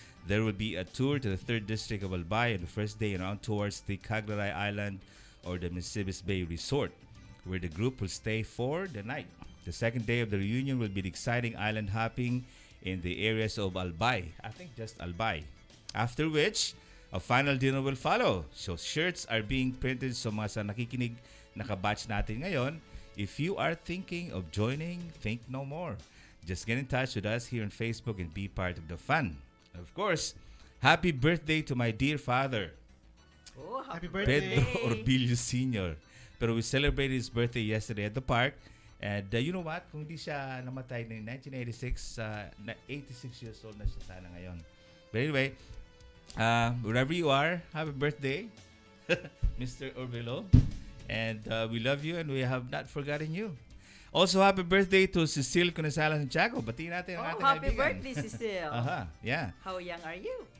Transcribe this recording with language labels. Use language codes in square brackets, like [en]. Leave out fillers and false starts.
[en] There will be a tour to the 3rd District of Albay on the first day and on towards the Caglaray Island or the Misibis Bay Resort, where the group will stay for the night. The second day of the reunion will be the exciting island hopping in the areas of Albay. I think just Albay. After which, a final dinner will follow. So shirts are being printed so [tl] mga sa nakikinig nakabatch natin ngayon. [en] If you are thinking of joining, think no more. Just get in touch with us here on Facebook and be part of the fun. Of course, happy birthday to my dear father, Oh, Happy birthday. Pedro Orbillo Sr. Pero we celebrated his birthday yesterday at the park. And you know what? [tl] Kung hindi siya namatay in 1986, 86 years old na siya sana ngayon. [en] But anyway, wherever you are, happy birthday, Mr. Orbillo. And we love you and we have not forgotten you. Also, happy birthday to Cecile Cunesala Santiago. [tl] Batiin natin ang [en] Oh, happy [tl] kaibigan. [en] birthday, Cecile. Yeah. How young are you?